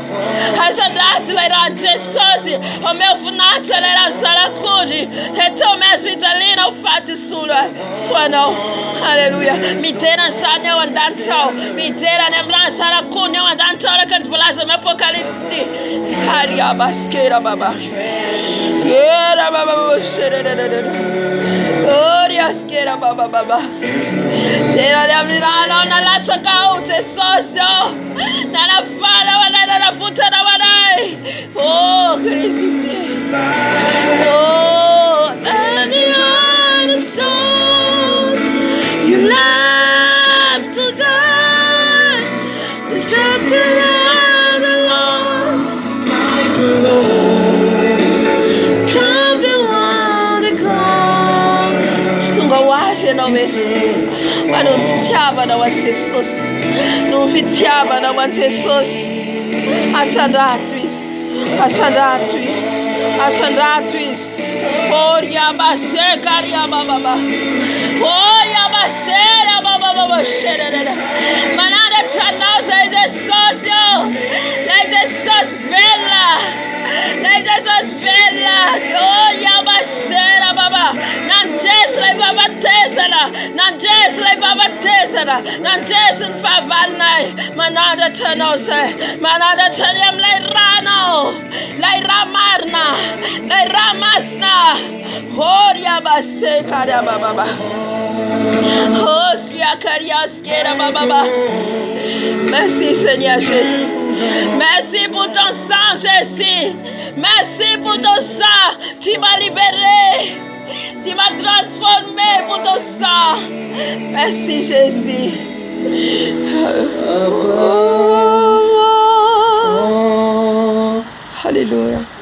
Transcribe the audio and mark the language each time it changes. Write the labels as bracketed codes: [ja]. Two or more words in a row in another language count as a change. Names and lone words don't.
[mg] Asandratra ilay ran'i Jesosy, omeo voninahitra ilay ran'ny Zanak'ondry. Eto mihazo fijaliana ho faty solo soanao. Halleluja. Miterana izany ao an-danitra ao, miterana amin'ny ran'ny Zanak'ondry ao an-danitra ao araka ny voalaza amin'ny Apokalipsy. Haria baskera baba. Kera baba Oriaskera baba baba. Terany amin'ny ranao nalatsaka ao Jesosy ao, nanafala ho anay, nanavotana ho anay. Oh Kristy. [en] Oh, and the stone you left to die, you set the land alone. [mg] Ianao mety ma no fitiavanao an'i Jesosy, no fitiavanao an'i Jesosy. Asandrato izy, asandrato izy, asandrato izy. Oria baseka ria baba, oria basera baba sherera. Manandratra anao izay Jesosy eo, lay Jesosy bella, lay Jesosy bella. Oria basera baba, nandresy lay vavatesana, nandresy lay vavatesana, nandresy ny fahavalonay. Manandratra anao izay, manandratra ny amin'ilay ranao, lay raha marina, lay raha masina. Oria baseka ria baba, osia kariaskera baba. [fr] Merci Seigneur Jésus, merci pour ton sang Jésus, merci pour ton sang. Tu m'as libéré, tu m'as transformé pour ton sang. Merci Jésus, Alléluia.